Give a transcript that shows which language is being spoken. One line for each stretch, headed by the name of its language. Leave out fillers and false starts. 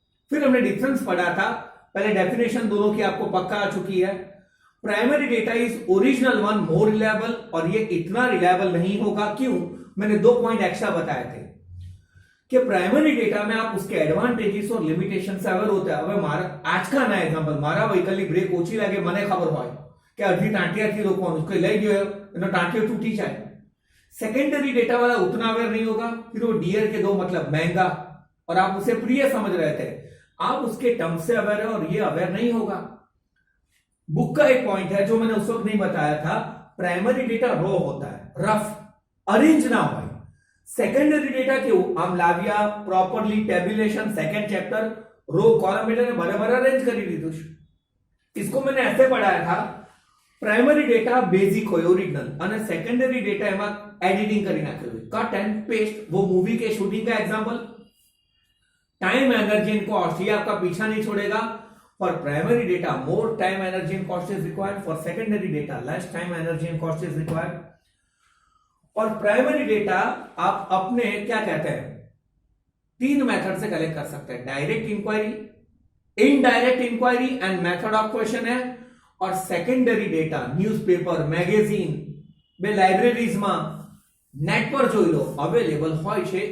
Hindi: फिर हमने डिफरेंस पढ़ा था, पहले डेफिनेशन दोनों की आपको पक्का आ चुकी है। Primary data
English: is original one more reliable,
Hindi: और ये इतना रिलायबल नहीं होगा। क्यों? मैंने 2 पॉइंट एक्स्ट्रा बताए थे कि प्राइमरी डेटा में आप उसके एडवांटेजेस और लिमिटेशन से अवेयर होते हैं।
Gujarati: अब मारा
Hindi: आज का नया एग्जांपल,
Gujarati: मारा व्हीकल ब्रेक ओછી लागे, મને ખબર હોય કે અડધી ટાંટિયાથી રોકવાનું, उसको લઈ ગયો એનો ટાંટિયો તૂટી જાય।
Hindi: सेकेंडरी डेटा वाला उतना अवेयर नहीं होगा। फिर वो डियर के 2 मतलब महंगा, और आप उसे प्रिय समझ रहे थे, आप उसके टर्म से अवेयर है और ये अवेयर नहीं होगा। बुक का एक पॉइंट है जो मैंने उस वक्त नहीं बताया था, प्राइमरी डेटा रॉ होता है, रफ, अरेंज ना हो। सेकेंडरी डेटा क्यों? हम लाविया properly tabulation, second chapter, row column ने बराबर अरेंज कर दी। इसको मैंने ऐसे पढ़ाया था, प्राइमरी डेटा बेसिक हो ओरिजिनल, और सेकेंडरी डेटा
Gujarati: एमा एडिटिंग करी नाखे,
Hindi: कट एंड पेस्ट। वो मूवी के शूटिंग का example. Time, energy and cost, ये आपका पीछा नहीं छोड़ेगा।
English: For primary data, more time, energy and cost is required. For secondary data, less time, energy and cost is required.
Hindi: और प्राइमरी डेटा आप अपने क्या कहते हैं, 3 मेथड से कलेक्ट कर सकते हैं, direct inquiry, indirect inquiry and method of question है। और सेकेंडरी डेटा न्यूज़पेपर, मैगजीन, बे लाइब्रेरीज में, नेट पर
Gujarati: જોઈ લો
Hindi: अवेलेबल હોય છે।